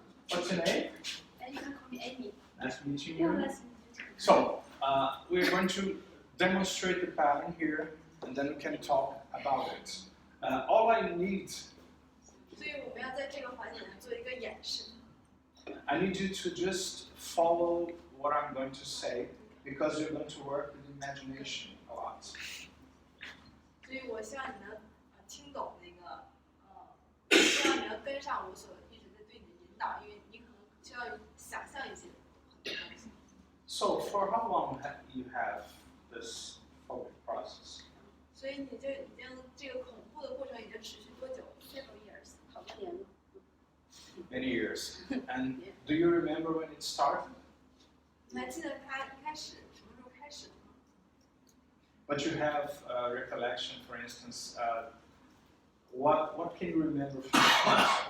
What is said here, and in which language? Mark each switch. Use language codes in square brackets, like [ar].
[en] What's your name? You can call me Amy. Nice meeting Yeah, you. nice to meet you. So, we're going to demonstrate the pattern here, and then we can talk about it. All I need, [zh] 所以我们要在这个环节做一个演示。 [en] I need you to just follow what I'm going to say, because you're going to work with imagination a lot. [zh] 所以我希望你能听懂那个希望你能跟上我所一直在对你的引导，因为你可能需要想象一些很多东西。 [en] So, for how long you have this phobic process? [zh] 所以你就已经这个恐怖的过程已经持续多久 [en] several years， [zh] 好多年了。 [en] Many years. And do you remember when it started? [zh] 你还记得它一开始什么时候开始的吗？ [en] But you have recollection, for instance, what can you remember from the past?